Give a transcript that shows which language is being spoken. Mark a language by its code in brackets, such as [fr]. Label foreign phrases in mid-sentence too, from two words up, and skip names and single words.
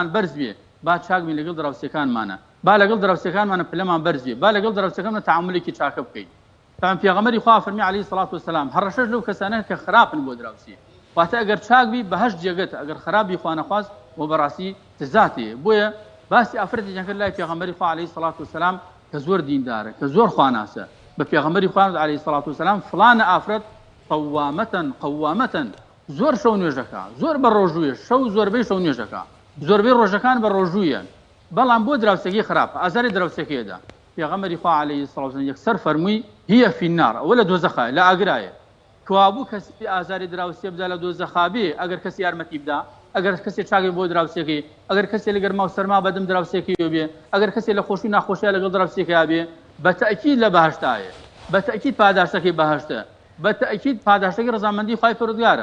[ckb] بەرز بێ با چاکبین لەگەڵ دراوسەکانمانە با لەگەڵ دراوسەکانمانە پلەمان بەرز بێ با لەگەڵ دراوسەکانمانە تەعاملێکی چاکە بکەین پێغەمبەری خوا فەرمی عەلەیهی سەڵات وسەلام هەڕەشەش لەو کەسانە کە خراپن بۆ دراوسێ واتە ئەگەر چاک بی بەهەشت جێگەتە ئەگەر خراپی خوا نەخواست بۆ بەڕاستی تزاتێ بۆیە باسی ئافرەتێکیان کرد لای پێغەمبەری خوا عەلەیهی سەڵات وسەلام کە زۆر دیندارە کە زۆر خواناسە بە پێغەمبەری خوا عەلەیهی سەڵات وسەلام فڵانە ئافرەت قەوامەتەن زۆر شەو نوێژەکە زۆر بە ڕۆژوویە شەو زۆربەی شەو نوێژەکە زۆربەی ڕۆژەکان بە ڕۆژوویە بەڵام بۆ دراوسەکەی خراپە ئازاری دراوسەکەیدا پێغەمبەری خوا عەلەیهی سەڵات وسەلام یەکسەر فەرمووی [ar] هي في النار [ckb] ئەوە لە دۆزەخە لە ئاگرایە کوابوو کەسی ئازاری دراوسێ بدا لە دۆزەخا بێ ئەگەر کەسی یارمەتی بدا ئەگەر کەسێ چاکی بۆ دراوسێکی ئەگەر کەسێ لە گەرما و سەرما بەدەم دراوسێکی بێ ئەگەر کەسێ لە خۆشی ناخۆشیە لەگەڵ دراوسێکیا بێ بە تەئکید لە بەهەشتایە بە تەئکید پاداشتەکەی بەهەشتە بە تەئکید پاداشتەکەی ڕەزامەندی خوای پەروەردگارە